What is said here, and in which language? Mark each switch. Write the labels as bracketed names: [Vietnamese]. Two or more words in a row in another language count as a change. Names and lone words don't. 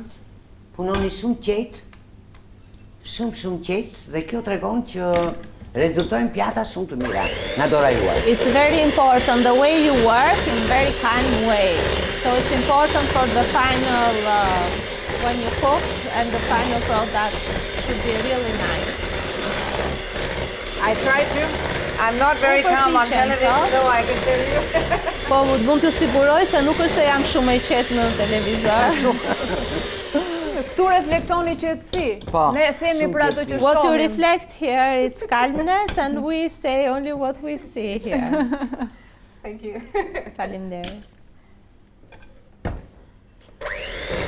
[Albanian] Punoni shumë qetë, shumë qetë, dhe kjo tregon që rezultojnë pjata shumë të mira nga dora juaj. [English] It's very important the way you work in very kind way. So it's important for the final, when you cook, and the final product should be really nice. I try to. I'm not very calm on television, so I can tell you. [Albanian] Po, mund të siguroj se nuk është se jam shumë e qetë në televizor. Këtu reflektoni qetësi. Po, Ne themi shumë për ato që qetësi. [English] What you [Albanian] shohim. [English] reflect here, it's calmness, and we say only what we see here. Thank you. [Albanian] Faleminderit.